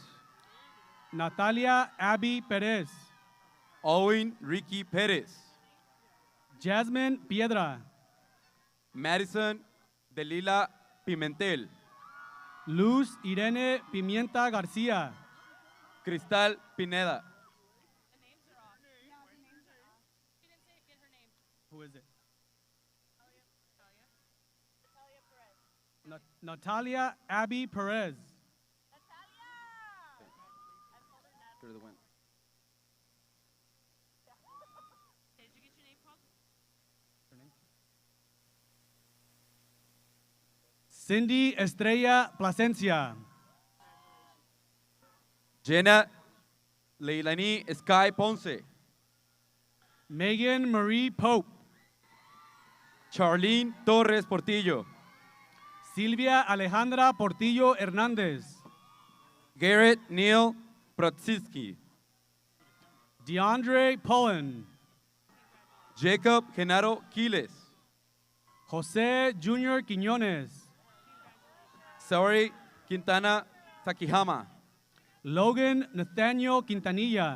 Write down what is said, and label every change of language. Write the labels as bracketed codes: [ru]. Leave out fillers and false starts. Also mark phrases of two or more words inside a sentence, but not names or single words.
[en] Natalia Abby Pérez, Owen Ricky Pérez, Jasmine Piedra, Madison Delila Pimentel, Luz Irene Pimienta García, Cristal Pineda, who is it? Natalia Abby Perez, Cindy Estrella Plasencia, Jenna Leilani Sky Ponce, Megan Marie Pope, Charlene Torres Portillo, Silvia Alejandra Portillo Hernández, Garrett Neil Protsiski, DeAndre Pullen, Jacob Genaro Quiles, José Junior Quiñones, Saori Quintana Takihama, Logan Nathaniel Quintanilla,